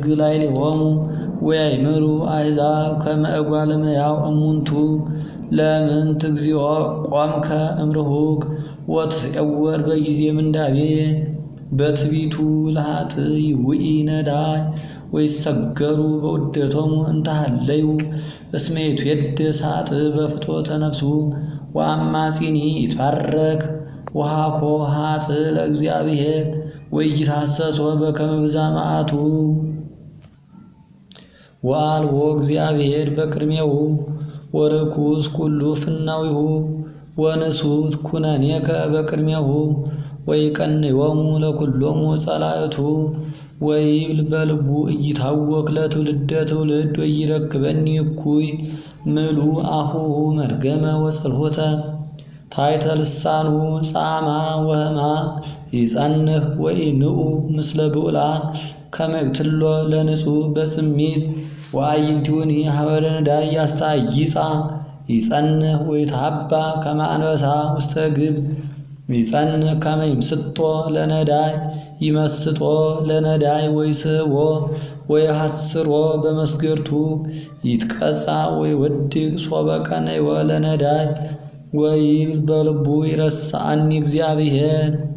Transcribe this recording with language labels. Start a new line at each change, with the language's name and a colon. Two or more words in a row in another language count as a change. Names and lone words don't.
Geez: ላዕሌሆሙ ወያእምሩ አሕዛብ ከመ እጓለ እመሕያው እሙንቱ። ለምንት እግዚኦ ቆምከ እምርሁቅ ወትጼወር በጊዜ ምንዳቤ። በትቢቱ ለኃጥእ ይውኢ ነዳይ ወይሰገሩ በውደቶሙ እንተሃለዩ። እስመ ይትዌደስ ኃጥእ በፍትወተ ነፍሱ ወአማጺኒ ይትባረክ። ወሃኮ ኃጥእ ለእግዚአብሔር ወኢይትሐሰሶ በከመ ብዛት መዓቱ። ወአልቦ እግዚአብሔር በቅድሜሁ ወርኩስ ኩሉ ፍናዊሁ። ወንሱት ኩነኔከ በቅድሜሁ ወይቀንዮሙ ለኩሎሙ ጸላእቱ። ወይብል በልቡ ኢይታወክ ለትውልደ ትውልድ ወይረክበኒ እኩይ ምሉ አፉሁ መርገመ ወጽልሖተ። ታሕተ ልሳኑ ጻማ ወህማ ይጸንህ ወኢንኡ ምስለ ብዑላን ከመ ይቅትሎ ለንጹሕ በጽሚት። ወአዕይንቲሁኒ ሀበ ነዳይ ያስተአይጻ ይጸንህ ወይትሃባ ከመ አንበሳ ውስተ ግብ። ይጸንህ ከመ ይምስጦ ለነዳይ ይመስጦ ለነዳይ ወይስሕቦ ወይሐስሮ በመስገርቱ። ይትቀጻ ወይወድቅ ሶበ ቀነዮ ለነዳይ ወይብል በልቡ ይረስዓኒ እግዚአብሔር።